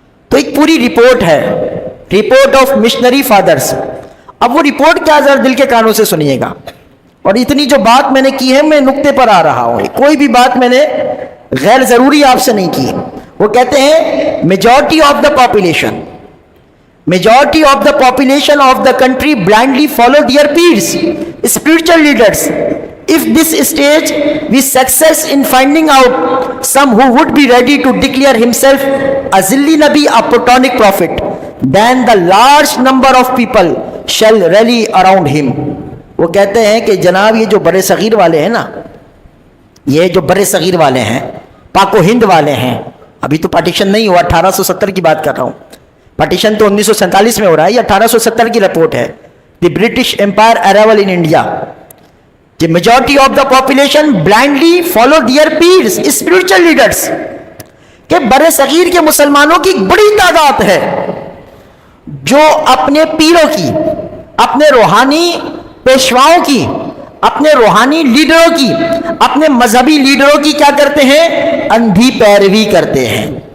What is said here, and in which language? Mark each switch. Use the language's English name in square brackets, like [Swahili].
[Urdu] تو ایک پوری رپورٹ ہے، [English] Report of missionary fathers. [Urdu] اب وہ رپورٹ کیا، ذرا دل کے کانوں سے سنیے گا. اور اتنی جو بات میں نے کی ہے، میں نقطے پر آ رہا ہوں، کوئی بھی بات میں نے غیر ضروری آپ سے نہیں کی. وہ کہتے ہیں [English] Majority of the population Majority of the population of the country blindly follow their peers, spiritual leaders. If this stage we success in finding out some who would be ready to declare himself a zilli nabi, a protonic prophet, then the large number of people shall rally around him. [Urdu] وہ کہتے ہیں کہ جناب یہ جو برے صغیر والے ہیں نا، یہ جو برے صغیر والے ہیں، پاک و ہند والے ہیں، ابھی تو پارٹیشن نہیں ہوا، 1870 کی بات کر رہا ہوں، پارٹیشن تو 1947 میں ہو رہا ہے، یہ 1870 کی رپورٹ ہے. [English] The British empire arrival in India. The majority of the population blindly follow their peers, spiritual leaders. [Urdu] کہ برے صغیر کے مسلمانوں کی بڑی تعداد ہے جو اپنے پیروں کی، اپنے روحانی پیشواؤں کی، اپنے روحانی لیڈروں کی، اپنے مذہبی لیڈروں کی کیا کرتے ہیں؟ اندھی پیروی کرتے ہیں.